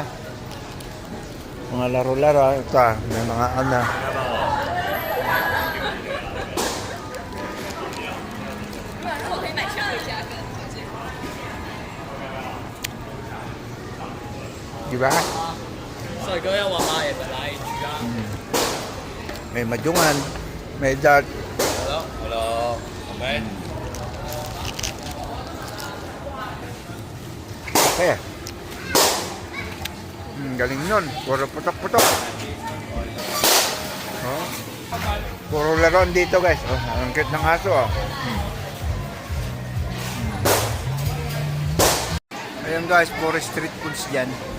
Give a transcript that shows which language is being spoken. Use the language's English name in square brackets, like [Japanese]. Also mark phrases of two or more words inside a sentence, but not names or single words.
[Filipino] Mga laro-laro. Ito, may mga ano. Diba? [Chinese] 帅哥要玩吗？也来一局啊！ [Filipino] May majungan, may dart. [Chinese] 好了，我们 [Filipino] Okay. Galing nun. Puro putok-putok. Oh. Puro laruan dito guys. Oh, ang cute ng aso, oh. Ayan guys, puro [English] street foods [Filipino] dyan.